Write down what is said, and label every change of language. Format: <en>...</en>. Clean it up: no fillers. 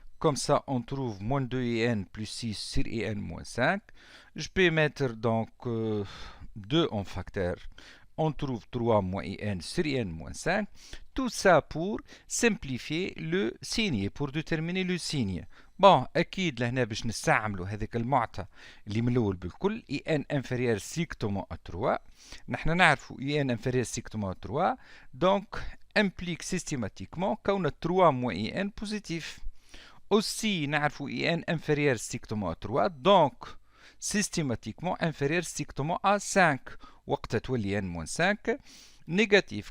<fr>Comme ça, on trouve moins 2 n plus 6 sur n moins 5. Je peux mettre donc 2 en facteur. On trouve 3 moins n sur n moins 5. Tout ça pour simplifier le signe, pour déterminer le signe.</fr> <ar>Bon, أكيد لهنا باش نستعملوا هذاك المعطى اللي من الأول بالكل ان</ar> <fr>inférieur strictement à 3.</fr> <ar>نحن نعرفوا ان</ar> <fr>inférieur strictement à 3. Donc, implique systématiquement</fr> <ar>كون</ar> <fr>3 moins n positif. Aussi,</fr> <ar>نعرفوا ان</ar> <fr>inférieur strictement à 3. Donc, systématiquement inférieur strictement à 5.</fr> <ar>وقت تولي</ar> <fr>n moins 5. négatif.</fr>